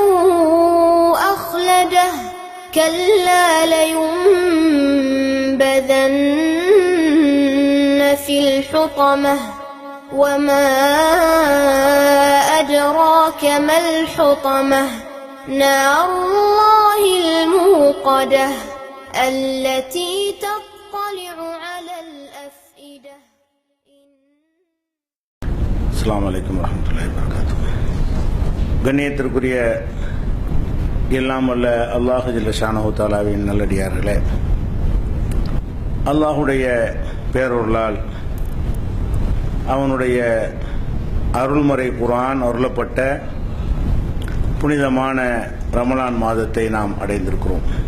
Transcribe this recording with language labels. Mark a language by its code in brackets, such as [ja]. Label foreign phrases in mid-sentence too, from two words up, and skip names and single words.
[ar] أخلده كلا لينبذن في الحطمة وما أدراك ما الحطمة نار الله الموقدة التي تطلع على الأفئدة. السلام عليكم ورحمة الله وبركاته. [ta] கண்ணியத்திற்குரிய எல்லாம் வல்ல [ar] الله جل شأنه تعالى [ta] நல்லடியார்களே, அல்லாஹுடைய பேரருளால் அவனுடைய அருள்முறை குர்ஆன் அருளப்பட்ட புனிதமான ரமலான் மாதத்தை நாம் அடைந்திருக்கிறோம்.